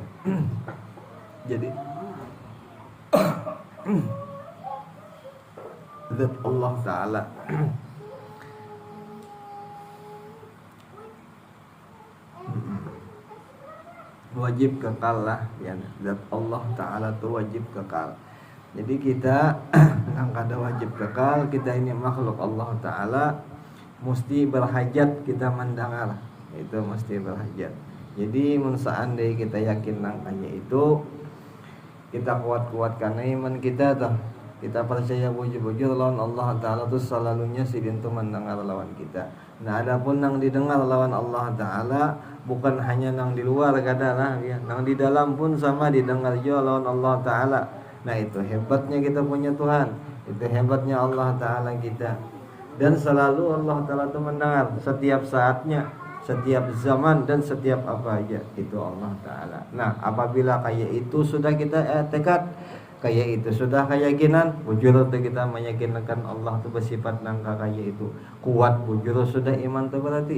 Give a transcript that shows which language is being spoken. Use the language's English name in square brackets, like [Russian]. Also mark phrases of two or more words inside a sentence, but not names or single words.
[Indonesian] Jadi zat Allah Ta'ala wajib kekal lah ya. Zat Allah Ta'ala itu wajib kekal. Jadi kita yang kada wajib kekal, kita ini makhluk Allah Ta'ala, mesti berhajat kita mendengar. Itu mesti berhajat. Jadi seandainya kita yakin nangkanya itu, kita kuat-kuatkan iman kita tuh. [Banjar] Kita percaya bujur-bujur lawan Allah Ta'ala tuh selalunya sidin tuh mendengar lawan kita. Nah adapun nang didengar lawan Allah Ta'ala bukan hanya nang di luar kadalah ya, nang di dalam pun sama didengar juga lawan Allah Ta'ala. [Indonesian] Nah itu hebatnya kita punya Tuhan, itu hebatnya Allah Ta'ala kita. Dan selalu Allah Ta'ala tuh mendengar setiap saatnya, setiap zaman, dan setiap apa aja itu Allah Ta'ala. [Banjar] Nah apabila kayak itu sudah kita tekad, kayak itu sudah keyakinan, bujur itu kita meyakinkan Allah itu bersifat nangka kayak itu kuat, bujur sudah iman itu berarti.